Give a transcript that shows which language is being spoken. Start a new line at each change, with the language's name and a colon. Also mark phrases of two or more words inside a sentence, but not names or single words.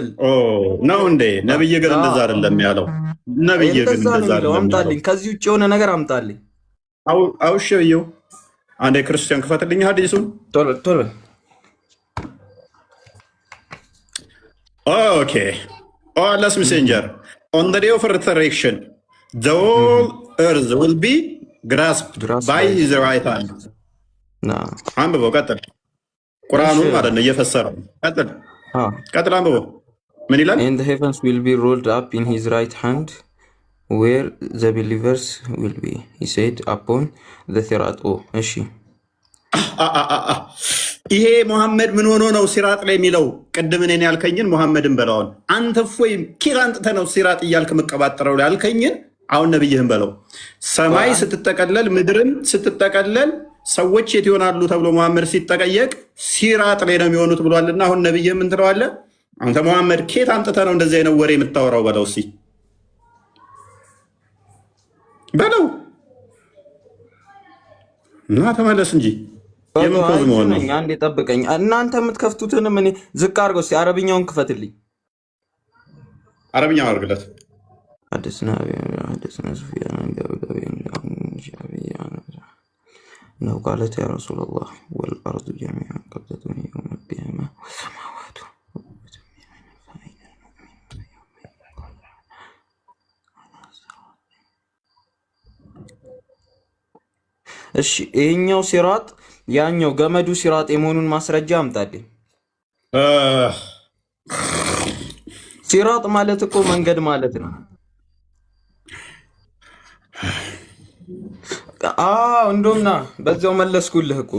Amharic: ነው እንዴ። ነብይ ግን እንደዛ አይደለም ያለው። ነብይ ግን እንደዛ አይደለም። አምጣልኝ፣ ከዚህ ውጭ የሆነ ነገር አምጣልኝ። አውሽው አንዴ ክርስቲያን ክፈትልኝ ሐዲሱን ቶሎ ቶሎ።
English: ኦኬ Allah's messenger on the day of resurrection the whole earth will be grasped by his right hand.
Amharic: አንብበው ቀጥል። ቁርአኑን ማለት ነው እየፈሰረው። ቀጥል አንብበው። ምን ይላል?
English: And the heavens will be rolled up in his right hand where the believers will be, he said upon the sirat.
Amharic: እሺ ይሄ ሙሐመድ ምን ሆኖ ነው ሲራጥ ላይ የሚለው? ቅድም እኔን ያልከኝን ሙሐመድን በለውን። አንተ ፎይ ኪራንጥተ ነው ሲራጥ እያልክ መቀባጠረው ላይ ያልከኝን አሁን ነብይህን በለው። ሰማይ ስትጠቀለል ምድርም ስትጠቀለል ሰዎች የት ይሆናሉ ተብሎ ሙሐመድ ሲጠቀየቅ ሲራጥ ላይ ነው የሚሆኑት ብሏልና አሁን ነብይህ ምን ትለዋለህ? አንተ ሙሐመድ ኬት አምጥተህ ነው እንደዚህ አይነት ወሬ የምታወራው በለው። እስኪ በለው እና ተመለስ እንጂ የምን ኮዝ መሆን ነው? አንዴ ጠብቀኝ። እናንተ የምትከፍቱትንም እኔ ዝቅ አድርገው እስኪ አረብኛውን ክፈትልኝ። አረብኛው አድርግለት።
Arabic: حدثنا سفيان أنه قالت يا رسول الله والأرض جميعا قبضته يوم القيامة والسماوات
Amharic: እሺ ይሄኛው ሲራጥ ያኛው ገመዱ ሲራጥ የመሆኑን ማስረጃ አምጣልኝ። ሲራጥ ማለት እኮ መንገድ ማለት ነው። እንደውና በዛው መለስኩልህ እኮ